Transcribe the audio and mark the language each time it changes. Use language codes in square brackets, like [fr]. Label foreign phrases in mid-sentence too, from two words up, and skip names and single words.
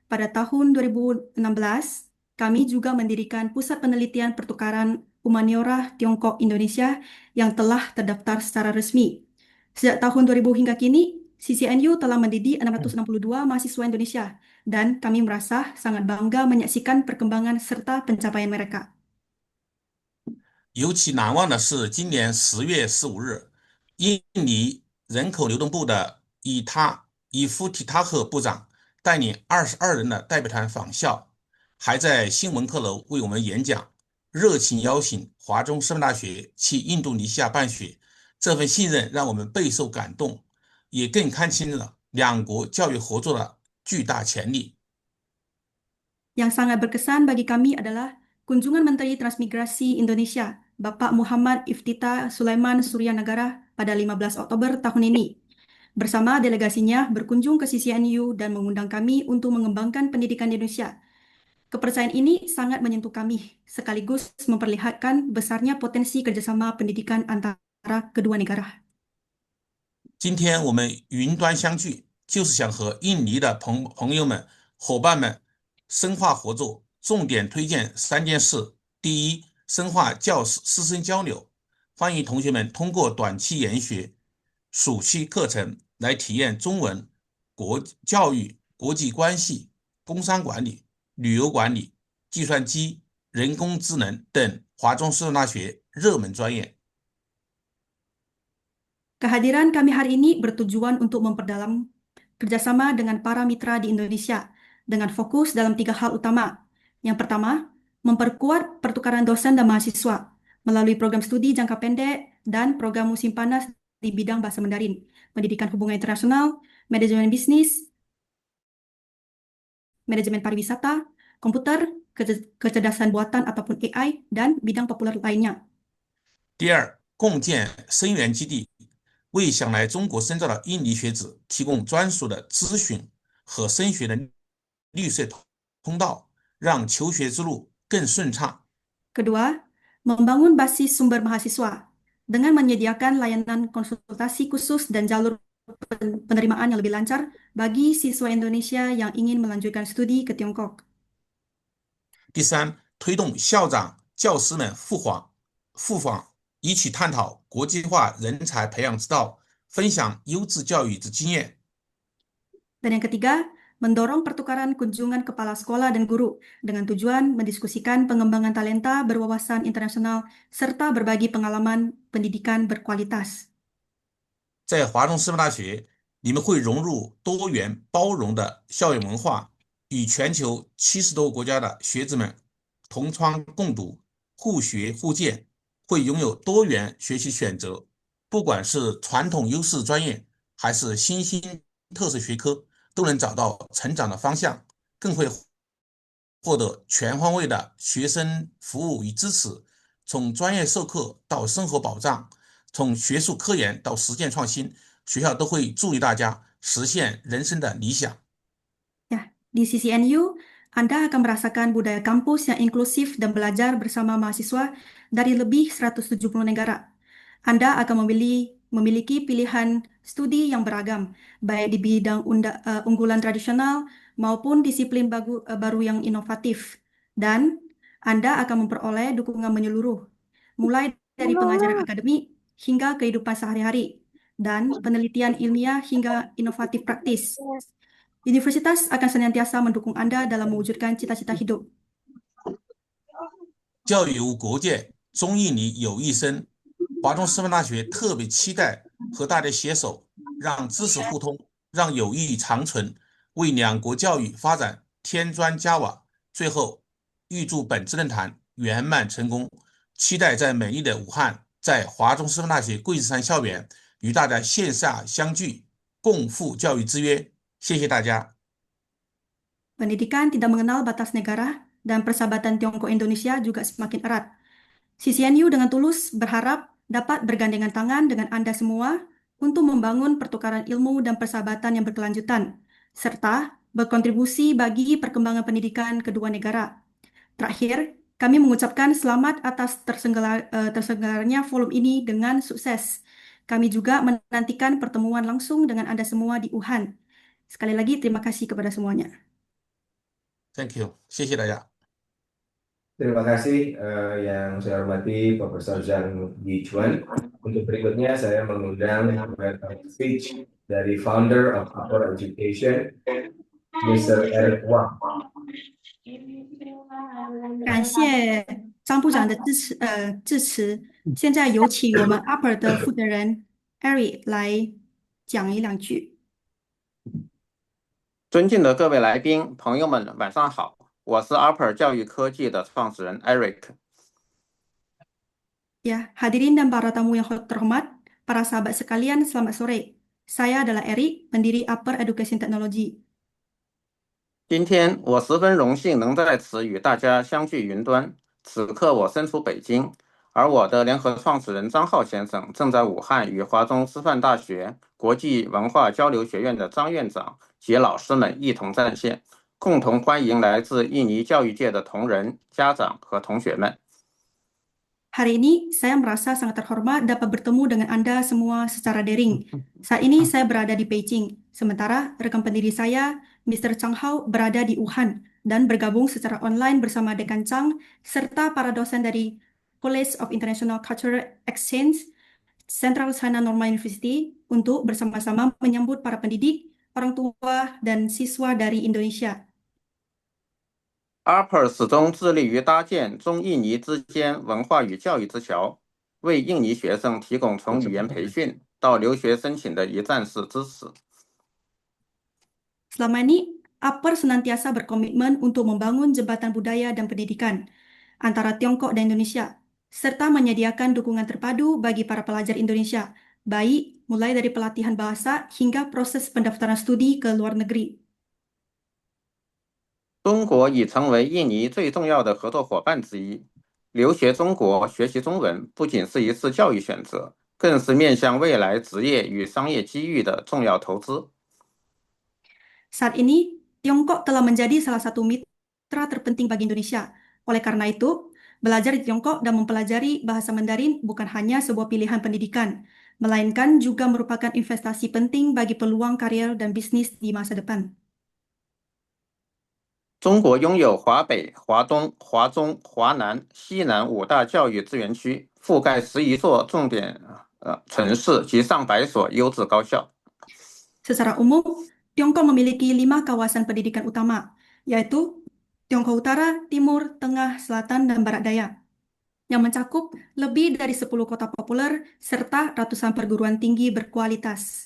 [id] Pada tahun 2016, kami juga mendirikan Pusat Penelitian Pertukaran Humaniora Tiongkok Indonesia yang telah terdaftar secara resmi. Sejak tahun 2000 hingga kini, CCNU telah mendidik 662 mahasiswa Indonesia dan kami merasa sangat bangga menyaksikan perkembangan serta pencapaian mereka. [zh] 尤其难忘的是，今年10月15日，印尼人口流动部的伊夫提塔赫部长带领22人的代表团访校，还在新闻课楼为我们演讲，热情邀请华中师范大学去印度尼西亚办学。这份信任让我们备受感动，也更看清了两国教育合作的巨大潜力。 [id] Yang sangat berkesan bagi kami adalah kunjungan Menteri Transmigrasi Indonesia, Bapak Muhammad Iftita Sulaiman Suryanagara pada 15 Oktober tahun ini. Bersama delegasinya berkunjung ke CCNU dan mengundang kami untuk mengembangkan pendidikan di Indonesia. Kepercayaan ini sangat menyentuh kami, sekaligus memperlihatkan besarnya potensi kerjasama pendidikan antara kedua negara. [zh] 今天我们云端相聚，就是想和印尼的朋友们、伙伴们深化合作，重点推荐3件事。第一，深化教师师生交流，欢迎同学们通过短期研学、暑期课程来体验中文、国教育、国际关系、工商管理、旅游管理、计算机、人工智能等华中师范大学热门专业。 [id] Kehadiran kami hari ini bertujuan untuk memperdalam kerjasama dengan para mitra di Indonesia dengan fokus dalam 3 hal utama. Yang pertama, memperkuat pertukaran dosen dan mahasiswa melalui program studi jangka pendek dan program musim panas di bidang bahasa Mandarin, pendidikan hubungan internasional, manajemen bisnis, manajemen pariwisata, komputer, kecerdasan buatan ataupun AI, dan bidang populer lainnya. [zh] 第二，共建生源基地，为想来中国深造的印尼学子提供专属的咨询和升学的绿色通道，让求学之路更顺畅。 [id] Kedua, membangun basis sumber mahasiswa dengan menyediakan layanan konsultasi khusus dan jalur penerimaan yang lebih lancar bagi siswa Indonesia yang ingin melanjutkan studi ke Tiongkok. [zh] 第三，推动校长、教师们赴访，一起探讨国际化人才培养之道，分享优质教育之经验。 [id] Dan yang ketiga, mendorong pertukaran kunjungan kepala sekolah dan guru dengan tujuan mendiskusikan pengembangan talenta berwawasan internasional serta berbagi pengalaman pendidikan berkualitas. [zh] 在华中师范大学，你们会融入多元包容的校园文化，与全球70多个国家的学子们同窗共读，互学互鉴，会拥有多元学习选择。不管是传统优势专业，还是新兴特色学科，都能找到成长的方向，更会获得全方位的学生服务与支持。从专业授课到生活保障，从学术科研到实践创新，学校都会助力大家实现人生的理想。 [id] Ya, di CCNU, Anda akan merasakan budaya kampus yang inklusif dan belajar bersama mahasiswa dari lebih 170 negara. Anda akan memiliki pilihan studi yang beragam, baik di bidang unggulan tradisional maupun disiplin baru yang inovatif. Dan Anda akan memperoleh dukungan menyeluruh, mulai dari pengajaran akademik hingga kehidupan sehari-hari, dan penelitian ilmiah hingga inovatif praktis. Universitas akan senantiasa mendukung Anda dalam mewujudkan cita-cita hidup. [zh] 教育无国界，中印尼友谊深。华中师范大学特别期待和大家携手，让知识互通，让友谊长存，为两国教育发展添砖加瓦。最后，预祝本次论坛圆满成功，期待在美丽的武汉，在华中师范大学桂子山校园与大家线下相聚，共赴教育之约。谢谢大家。 [id] Pendidikan tidak mengenal batas negara dan persahabatan Tiongkok Indonesia juga semakin erat. CCNU dengan tulus berharap dapat bergandengan tangan dengan Anda semua untuk membangun pertukaran ilmu dan persahabatan yang berkelanjutan, serta berkontribusi bagi perkembangan pendidikan kedua negara. Terakhir, kami mengucapkan selamat atas terselenggaranya forum ini dengan sukses. Kami juga menantikan pertemuan langsung dengan Anda semua di Wuhan. Sekali lagi, terima kasih kepada semuanya. [en] Thank you， [zh] 谢谢大家。 [id] Terima kasih yang saya hormati Profesor Zhang Yichuan. Untuk berikutnya saya mengundang speech dari [en] founder of Upper Education, Mr. [id] Eric Wang. [zh] 感谢张部长的致辞。现在有请我们 Upper 的负责人 Eric 来讲一两句。尊敬的各位来宾、朋友们，晚上好，我是 Upper 教育科技的创始人 Eric。 [id] Ya, hadirin dan para tamu yang terhormat, para sahabat sekalian, selamat sore. Saya adalah Eric, pendiri Upper Education Technology. [zh] 今天我十分荣幸能在此与大家相聚云端。此刻我身处北京，而我的联合创始人张浩先生正在武汉与华中师范大学国际文化交流学院的张院长及老师们一同在线，共同欢迎来自印尼教育界的同仁、家长和同学们。 [id] Hari ini saya merasa sangat terhormat dapat bertemu dengan Anda semua secara daring. Saat ini saya berada di Beijing, sementara rekan pendiri saya, Mr. Chang Hao, berada di Wuhan dan bergabung secara online bersama Dekan Chang serta para dosen dari College of International Cultural Exchange, Central China Normal University untuk bersama-sama menyambut para pendidik, orang tua, dan siswa dari Indonesia. [zh] Upper 始终致力于搭建中印尼之间文化与教育之桥，为印尼学生提供从语言培训到留学申请的一站式支持。 [id] Selama ini, Upper senantiasa berkomitmen untuk membangun jembatan budaya dan pendidikan antara Tiongkok dan Indonesia, serta menyediakan dukungan terpadu bagi para pelajar Indonesia, baik mulai dari pelatihan bahasa hingga proses pendaftaran studi ke luar negeri. [zh] 中国已成为印尼最重要的合作伙伴之一。留学中国、学习中文不仅是一次教育选择，更是面向未来职业与商业机遇的重要投资。 [id] Saat ini, Tiongkok telah menjadi salah satu mitra terpenting bagi Indonesia. Oleh karena itu, belajar di Tiongkok dan mempelajari bahasa Mandarin bukan hanya sebuah pilihan pendidikan, melainkan juga merupakan investasi penting bagi peluang karir dan bisnis di masa depan. [zh] 中国拥有华北、华东、华中、华南、西南5大教育资源区，覆盖11座重点城市及上百所优质高校。 [id] Secara umum, Tiongkok memiliki 5 kawasan pendidikan utama, yaitu Tiongkok Utara, Timur, Tengah, Selatan, dan Barat Daya, yang mencakup lebih dari 10 kota populer serta ratusan perguruan tinggi berkualitas.